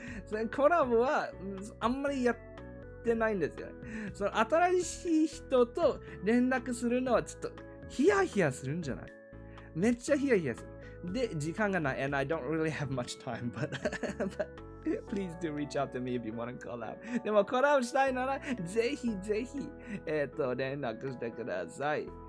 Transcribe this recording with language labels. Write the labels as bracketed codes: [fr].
[ja] So コラボはあんまりやってないんですよ。その新しい人と連絡するのはちょっとヒヤヒヤするんじゃない？めっちゃヒヤヒヤする。で、時間がない。 [en] And I don't really have much time, but please do reach out to me if you want to collab. [ja] でもコラボしたいならぜひぜひ連絡してください。